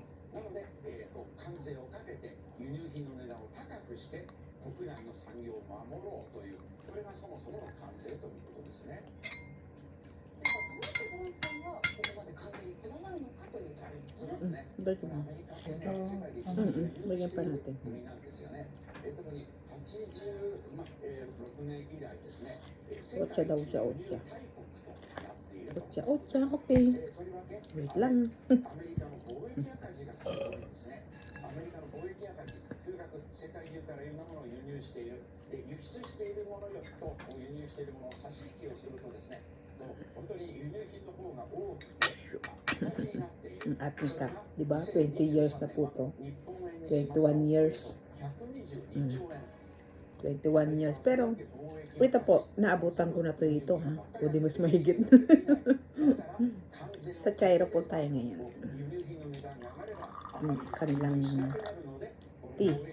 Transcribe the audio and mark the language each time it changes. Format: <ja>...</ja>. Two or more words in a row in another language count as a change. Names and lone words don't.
<ja>なので、関税をかけて輸入品の値段を高くして国内の産業を守ろうという、これがそもそもの関税ということですね。どうしてトランプさんがここまで関税にこだわるのかというとあるんですね。そうですね。大丈夫。アメリカってね、世界で一番</ja> <tl>Bigyan pa natin.</tl> <ja>国なんですよね。特に86年以来ですね。</ja> <tl>お茶 daw siya, o 茶.</tl> <ja>大国となっている</ja> <tl>O</tl> <ja>と。</ja> <tl>茶, o茶, okay.</tl> <ja>とりわけ</ja> <tl>Wait lang.</tl> <ja>アメリカの貿易赤字がすごいんですね。アメリカの貿易赤字、とにかく世界中からいろんなものを輸入している。で、輸出しているものと輸入しているものを差し引きをするとですね、本当に輸入品の方が多くて赤字になっている。</ja> <tl>Ating ka. Diba? 20 years na po to. 21 years.</tl> <ja>122 兆円。</ja> <tl>21 years. Pero, ito po, naabutan ko na to dito, ha? O di mas mahigit. Sa China po tayo ngayon. Kanilang tea.</tl>